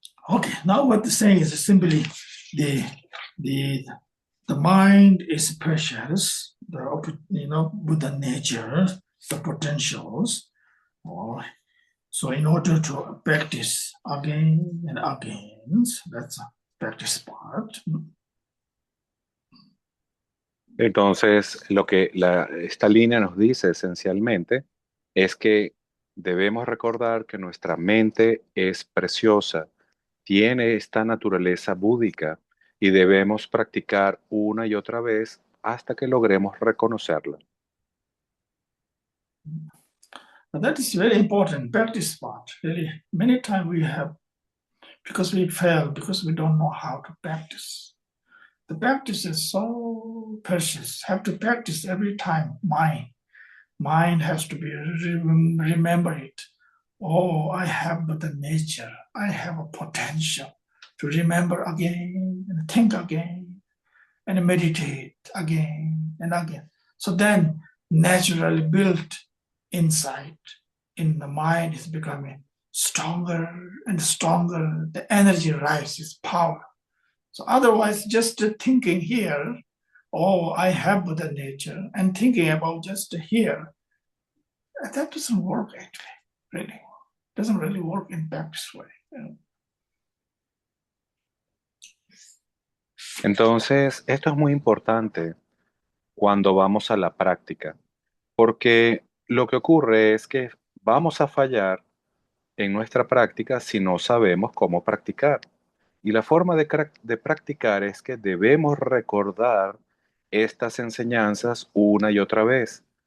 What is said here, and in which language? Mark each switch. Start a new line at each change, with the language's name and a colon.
English: Okay, now what they're saying is simply the the the mind is precious, with the nature, the potentials. Or so in order to practice again and again, so that's a practice part.
Spanish: Entonces, lo que esta línea nos dice esencialmente es que debemos recordar que nuestra mente es preciosa, tiene esta naturaleza búdica y debemos practicar una y otra vez hasta que logremos reconocerla.
English: But that is very important practice part. Really, many times we have because we fail because we don't know how to practice. The practice is so precious. Have to practice every time. Mind has to be remember it. Oh, I have the nature. I have a potential to remember again and think again and meditate again and again. So then naturally built insight in the mind is becoming stronger and stronger. The energy rises, power. So otherwise, just thinking here, oh, I have the nature, and thinking about just here, that doesn't work actually, really. Doesn't really work in practice way.
Spanish: Entonces, esto es muy importante cuando vamos a la práctica, porque lo que ocurre es que vamos a fallar en nuestra práctica si no sabemos cómo practicar. Y la forma de practicar es que debemos recordar estas enseñanzas una y otra vez.